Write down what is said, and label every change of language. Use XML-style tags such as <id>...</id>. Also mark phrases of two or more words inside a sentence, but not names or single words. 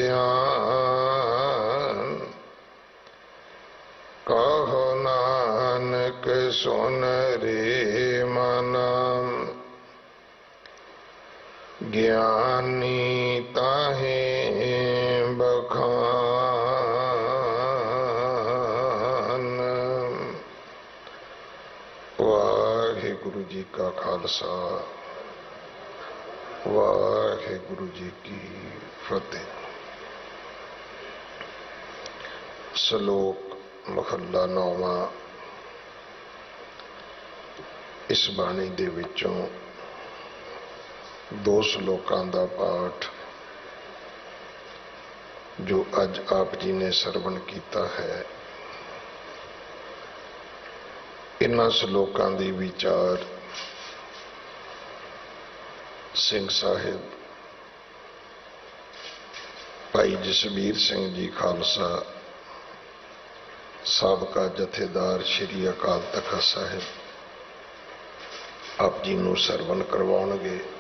<pa>ਆਨ ਕਹੋ ਨਾਨਕ ਸੁਨ ਰੇ ਮਨਾ ਗਿਆਨੀ ਤਾਹੇ ਬਖਾਨ। ਵਾਹਿਗੁਰੂ ਜੀ ਕਾ ਖ਼ਾਲਸਾ ਵਾਹਿਗੁਰੂ ਜੀ ਕੀ ਫ਼ਤਿਹ। ਸਲੋਕ ਮਹਲਾ 9ਵਾਂ ਇਸ ਬਾਣੀ ਦੇ ਵਿਚੋਂ 2 ਸਲੋਕਾਂ ਦਾ ਪਾਠ ਜੋ ਅੱਜ ਆਪ ਜੀ ਨੇ ਸਰਵਣ ਕਿਆ ਹੈ, ਇਨ੍ਹਾਂ ਸਲੋਕਾਂ ਦੀ ਵਿਚਾਰ ਸਿੰਘ ਸਾਹਿਬ ਭਾਈ ਜਸਬੀਰ ਸਿੰਘ ਜੀ ਖ਼ਾਲਸਾ ਸਾਬਕਾ ਜਥੇਦਾਰ ਸ੍ਰੀ ਅਕਾਲ ਤਖ਼ਤ ਸਾਹਿਬ ਆਪ ਜੀ ਨੂੰ ਸਰਵਣ ਕਰਵਾਉਣਗੇ।</pa>